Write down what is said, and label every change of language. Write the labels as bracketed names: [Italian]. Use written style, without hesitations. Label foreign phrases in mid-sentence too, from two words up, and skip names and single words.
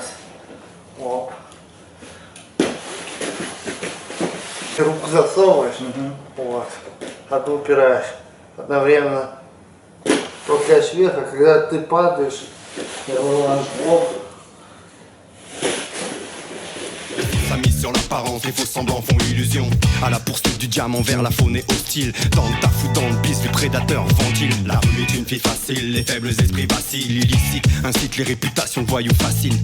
[Russian] Оп. Руку засовываешь. Вот. А ты упираешь. Одновременно толкаешь вверх, а когда ты падаешь, я вылажу. Оп. [French] Mise sur l'apparence, les faux semblants font illusion. À la poursuite du diamant vers la faune est hostile. Dans le taf ou dans le bis, les prédateurs ventilent. La rue est une fille facile, les faibles esprits vacillent. Illicite, incite les réputations de voyous fascinent.